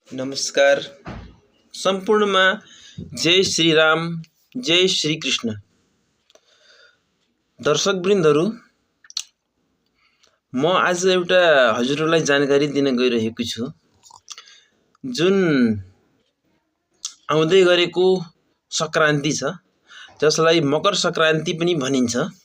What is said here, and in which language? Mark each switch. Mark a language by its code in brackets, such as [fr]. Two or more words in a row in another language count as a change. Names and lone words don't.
[ne] नमस्कार। सम्पूर्णमा जय श्री राम, जय श्री कृष्ण। दर्शकवृन्दहरू, म आज एउटा हजुरहरूलाई जानकारी दिन गइरहेको छु। जुन आउँदै गरेको संक्रान्ति छ, जसलाई मकर संक्रान्ति पनि भनिन्छ।